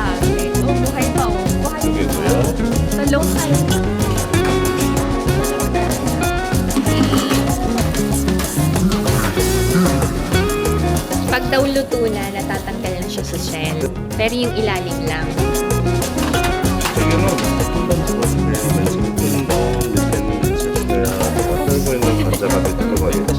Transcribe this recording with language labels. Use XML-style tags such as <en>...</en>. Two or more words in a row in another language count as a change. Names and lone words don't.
<tl>Oh, buhay pa. Oh. Buhay pa. Talong ka. Pag daw luto na, natatanggal na siya sa shell. Pero yung ilalim lang.</tl> <ko>지금은 한번 집었을 때 지금 끓는 거 밑에는 채소야 썰고 있는 감자가 밑에 들어가겠죠?</ko>